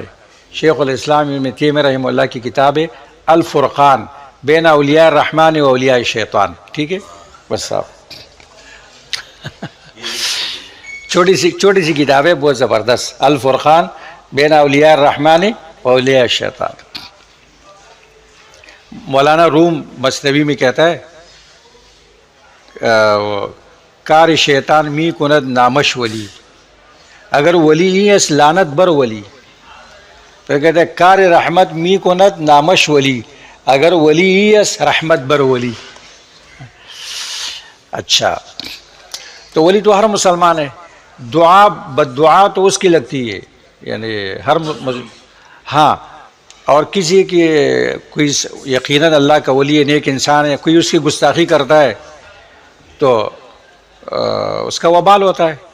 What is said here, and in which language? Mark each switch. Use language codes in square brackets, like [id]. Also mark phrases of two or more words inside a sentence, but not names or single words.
[ur] شیخ الاسلام ابن تیمیہ رحمہ اللہ کی کتاب ہے الفرقان بین اولیاء الرحمن و اولیاء الشیطان. ٹھیک ہے. بس صاحب چھوٹی سی کتاب ہے، بہت زبردست. الفرقان بین اولیاء الرحمن و اولیاء الشیطان. مولانا روم مثنوی میں کہتا ہے [fa] کار شیطان می کند نامش ولی. [ur] اگر ولی نہیں ہے [fa] لعنت بر ولی. [ur] تو کہتا ہے [fa] کار رحمت می کند نامش ولی. [ur] اگر ولی ہی ہے [fa] رحمت بر ولی. [ur] اچھا، تو ولی تو ہر مسلمان ہے. دعا بد دعا تو اس کی لگتی ہے. یعنی ہاں اور کسی کی کوئی یقیناً اللہ کا ولی نیک انسان ہے، کوئی اس کی گستاخی کرتا ہے تو اس کا وبال ہوتا ہے.